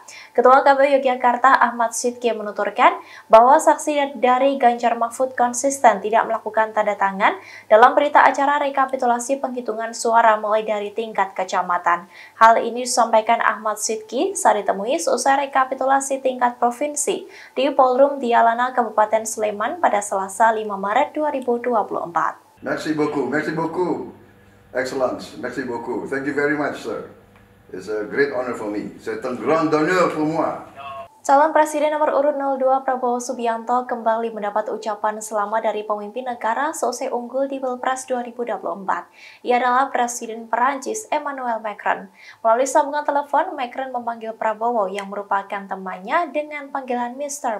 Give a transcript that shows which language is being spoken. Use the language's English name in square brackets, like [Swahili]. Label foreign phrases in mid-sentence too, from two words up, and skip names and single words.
[Indonesian] Ketua KPU Yogyakarta Ahmad Sidki menuturkan bahwa saksi dari Ganjar Mahfud konsisten tidak melakukan tanda tangan dalam berita acara rekapitulasi penghitungan suara mulai dari tingkat kecamatan. Hal ini disampaikan Ahmad Sidki saat ditemui seusai rekapitulasi tingkat provinsi di Polrum Dialana Kabupaten Sleman pada Selasa 5 Maret 2024. [French] Merci beaucoup. Excellence, merci beaucoup. [English] Thank you very much, sir. It's a great honor for me. [French] C'est un grand honneur pour moi. [Indonesian] Calon Presiden nomor urut 02 Prabowo Subianto kembali mendapat ucapan selamat dari pemimpin negara seusai unggul di Pilpres 2024. Ia adalah Presiden Perancis Emmanuel Macron. Melalui sambungan telepon, Macron memanggil Prabowo yang merupakan temannya dengan panggilan Mr.